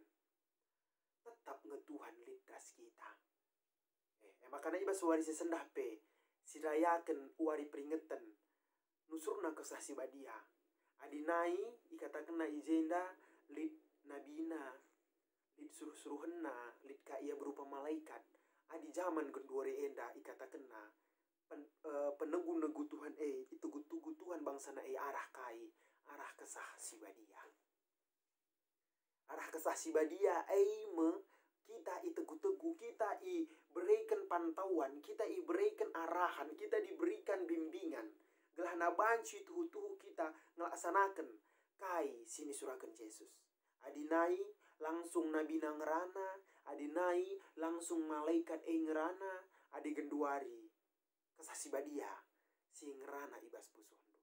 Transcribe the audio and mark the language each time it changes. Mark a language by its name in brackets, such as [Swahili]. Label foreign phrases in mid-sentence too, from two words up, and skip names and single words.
[Batak Karo] Tetap ngetuhan lidas kita. Makanya ibas wari sesendah pe sirayakan wari peringatan nusurna kesah si badia. Adinai ikatakan na ijenda lid nabina, lid suruh-suruhenna, lid ka ia berupa malaikat. Adi zaman kedua enda ikatakan na penegu-negu Tuhan tugu-tugu Tuhan bangsa na arah kai, arah kesah si badia. Arah kesah si badia kita itegu-tegu, [Indonesian] kita berikan pantauan, kita berikan arahan, kita diberikan bimbingan. [Batak Karo] Gelahna banci tuhu-tuhu kita ngelaksanakan kai sini surakan Yesus. Adinai langsung nabi ngerana, adinai langsung malaikat ngerana, adi genduari kesah si badia si ngerana ibas pusuhndo.